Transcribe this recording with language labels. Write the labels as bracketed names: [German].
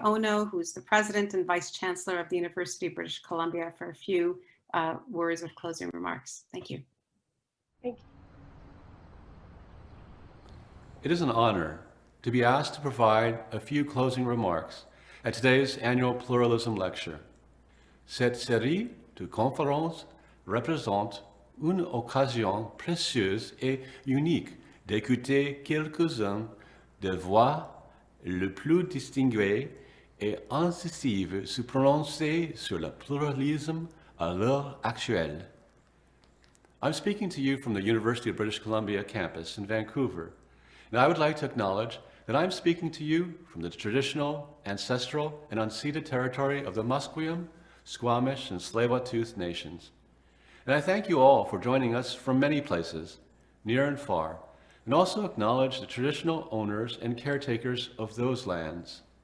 [English] Ono, who's the President and Vice Chancellor of the University of British Columbia, for a few words of closing remarks. Thank you. Thank you. It is an honor to be asked to provide a few closing remarks at today's annual Pluralism Lecture. [French] Cette série de conférences représente une occasion précieuse et unique d'écouter quelques-uns des voix les plus distinguées et incisives se prononcer sur le pluralisme à l'heure actuelle. [English] I'm speaking to you from the University of British Columbia campus in Vancouver, and I would like to acknowledge that I'm speaking to you from the traditional, ancestral, and unceded territory of the Musqueam, Squamish, and Tsleil-Waututh nations. And I thank you all for joining us from many places, near and far, and also acknowledge the traditional owners and caretakers of those lands.